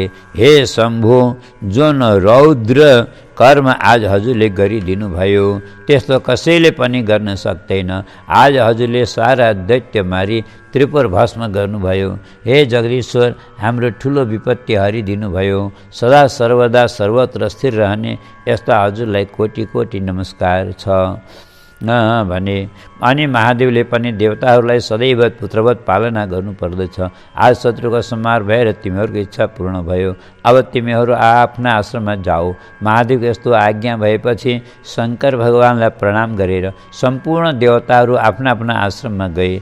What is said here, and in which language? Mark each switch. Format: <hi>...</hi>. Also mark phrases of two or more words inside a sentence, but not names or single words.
<ne>हे शम्भो, जुन रौद्र कर्म आज हजुरले गरिदिनु भयो त्यस्तो कसैले पनि गर्न सक्दैन। आज हजुरले सारा दैत्य मारी त्रिपुर भस्म गर्नुभयो। हे जगदीश्वर, हाम्रो ठुलो विपत्ति हरिदिनु भयो। सदा सर्वदा सर्वत्र स्थिर रहने यस्ता हजुरलाई कोटि कोटि नमस्कार छ भने। अनि महादेवले पनि देवताहरूलाई सदैव पुत्रवत पालना गर्नुपर्दछ। आज शत्रुको संहार भएर तिमीहरूको इच्छा पूर्ण भयो। अब तिमीहरू आफ्ना आश्रममा जाऊ। महादेवको यस्तो आज्ञा भएपछि शङ्कर भगवानलाई प्रणाम गरेर सम्पूर्ण देवताहरू आफ्ना आफ्ना आश्रममा गए।</ne>